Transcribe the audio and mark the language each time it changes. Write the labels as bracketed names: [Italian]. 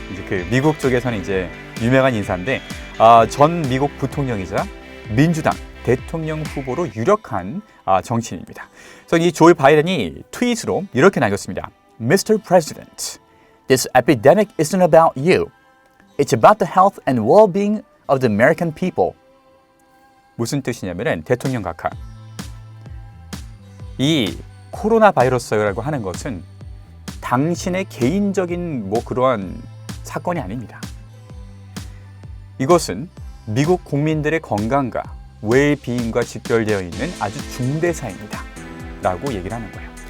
[Korean] 이제 미국 쪽에서는 이제 유명한 인사인데, 전 미국 부통령이자 민주당 대통령 후보로 유력한 정치인입니다. 그래서 이 조 바이든이 트윗으로 이렇게 남겼습니다. [English] Mr. President, this epidemic isn't about you. It's about the health and well-being of the American people. [Korean] 무슨 뜻이냐면은 대통령 각하, 이 코로나 바이러스라고 하는 것은 당신의 개인적인 뭐 그러한 사건이 아닙니다. 이것은 미국 국민들의 건강과 웰비잉과 직결되어 있는 아주 중대사입니다. 라고 얘기를 하는 거예요.